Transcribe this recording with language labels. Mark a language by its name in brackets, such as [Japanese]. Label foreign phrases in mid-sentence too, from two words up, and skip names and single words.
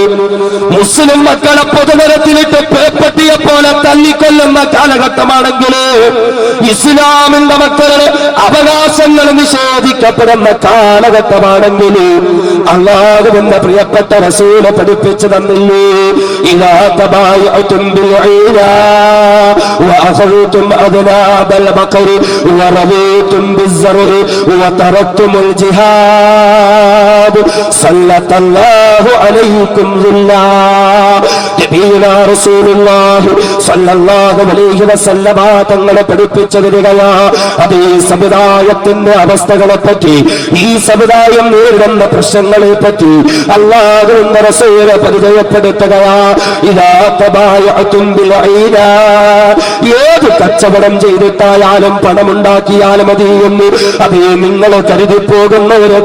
[Malayalam] മുസ്ലിം മക്കളെ പൊതുനിരത്തിലിട്ട് പേപ്പട്ടിയെ പോലെ തല്ലിക്കൊല്ലുന്ന കാലഘട്ടമാണെങ്കിൽ, ഇസ്ലാമിന്റെ മക്കളുടെ അവകാശങ്ങൾ നിഷേധിക്കപ്പെടുന്ന കാലഘട്ടമാണെങ്കിൽ, അല്ലാഹുവിന്റെ പ്രിയപ്പെട്ട റസൂല് പഠിപ്പിച്ചു തന്നില്ലേ, [Arabic] إذا تبايعتم بالعينا وأخذتم أذناب البقر ورضيتم بالزرع وتركتم الجهاد سلط الله عليكم ذلا نبينا رسول الله صلى الله عليه وسلم [Malayalam] തങ്ങളെ പഠിപ്പിച്ചു തരികയാ. അതേ സമുദായത്തിന്റെ അവസ്ഥകളെ പറ്റി, ഈ സമുദായം നേരിടുന്ന പ്രശ്നങ്ങളെ പറ്റി അല്ലാഹുവിന്റെ റസൂൽ പരിചയപ്പെടുത്തുകയാ. [Arabic] إذا تبايعتم بالعينة, [Malayalam] ഏത് കച്ചവടം ചെയ്തിട്ടായാലും പണമുണ്ടാക്കിയാലും മതിയെന്ന് അതേ നിങ്ങൾ കരുതി പോകുന്ന ഒരു